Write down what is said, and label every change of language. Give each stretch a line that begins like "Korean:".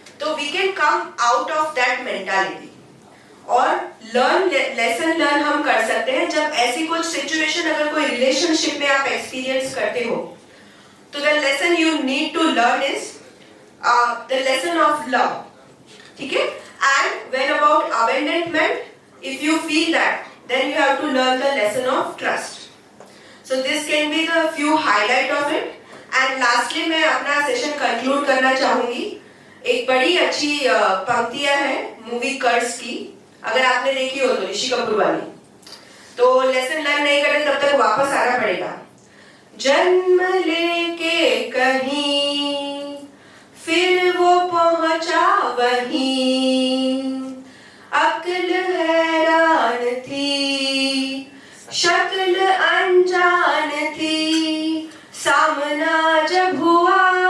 English: तो we can come out of that mentality
Hindi: और lesson learn हम कर सकते हैं। जब ऐसी कुछ सिचुएशन अगर कोई रिलेशनशिप में आप एक्सपीरियंस करते हो,
English: तो the lesson you need to learn is the lesson of love,
Hindi: ठीक है।
English: And when about abandonment, if you feel that, then you have to learn the lesson of trust. So this can be the few highlight of it. And lastly
Hindi: मैं अपना session conclude करना चाहूंगी। एक बड़ी अच्छी पंक्तियां है मूवी कर्स की, अगर आपने देखी हो तो, ऋषि कपूर वाली। तो लेसन लर्न नहीं करते तब तक वापस आना पड़ेगा। जन्म लेके कहीं फिर वो पहुंचा वहीं, अक्ल हैरान थी, शक्ल अनजान थी, सामना जब हुआ